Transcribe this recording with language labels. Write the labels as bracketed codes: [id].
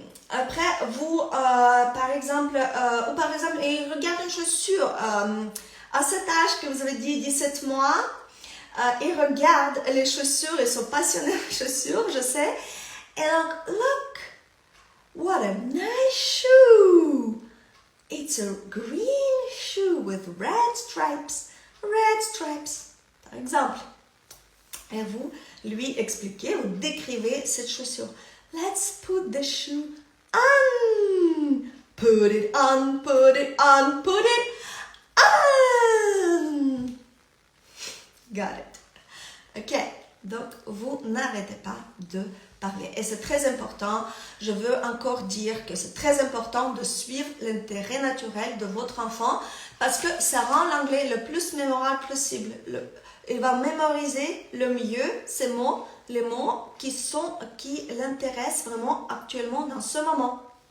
[fr] Après, vous, par exemple, il regarde une chaussure à cet âge que vous avez dit 17 mois, il regarde les chaussures, ils sont passionnés de chaussures, je sais. Et donc, [en] look, what a nice shoe. It's a green shoe with red stripes, [fr] par exemple. Et vous lui expliquez, vous décrivez cette chaussure. [en] Let's put the shoe on. Put it on, put it on, put it on. Got it. [fr] Ok, donc vous n'arrêtez pas de parler. Et c'est très important, je veux encore dire que c'est très important de suivre l'intérêt naturel de votre enfant parce que ça rend l'anglais le plus mémorable possible. Il va mémoriser le mieux ces mots, les mots qui l'intéressent vraiment actuellement dans ce moment.